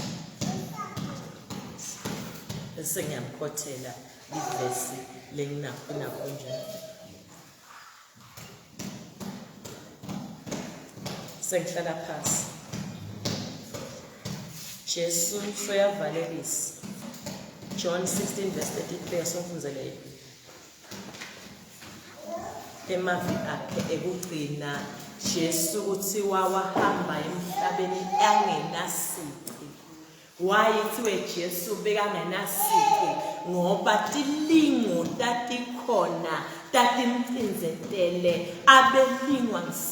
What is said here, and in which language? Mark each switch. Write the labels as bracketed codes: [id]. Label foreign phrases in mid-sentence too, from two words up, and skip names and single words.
[ss] Bese ngiyamkhothela ivesi lenginakhona konjani. Sengihlala phansi. Jesu soyavalelisa. John 16 verse 33 somfunzeleyo. Emavi akhe ekugcina Jesu kuthiwa wahamba emhlabeni angenasici. Wayithiwe Jesu bekangenasici ngoba tilingo tatikhona tatimcinzetele abelingwa